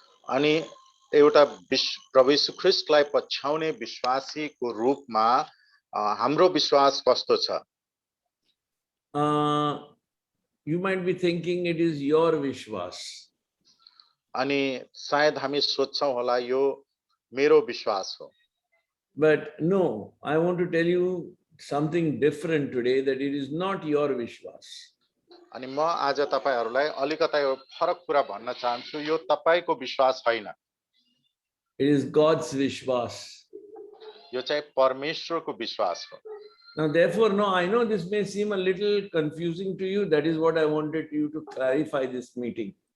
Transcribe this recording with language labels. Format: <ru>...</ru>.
<ne>अनि एउटा प्रभु यीशु ख्रीष्टलाई पछ्याउने विश्वासीको रूपमा हाम्रो विश्वास कस्तो छ?</ne> <en>You might be thinking it is your Vishwas.</en> <ne>अनि सायद हामी सोच्छौं होला यो मेरो विश्वास हो।</ne> <en>But no, I want to tell you something different today, that it is not your Vishwas.</en> <ne>अनि म आज तपाईहरुलाई अलिकता यो फरक कुरा भन्न चाहन्छु, यो तपाईको विश्वास हैन।</ne> <en>It is God's Vishwas.</en> <ne>यो चाहिँ परमेश्वरको विश्वास हो।</ne> <en>Now therefore, no, I know this may seem a little confusing to you. That is what I wanted you to clarify this meeting.</en>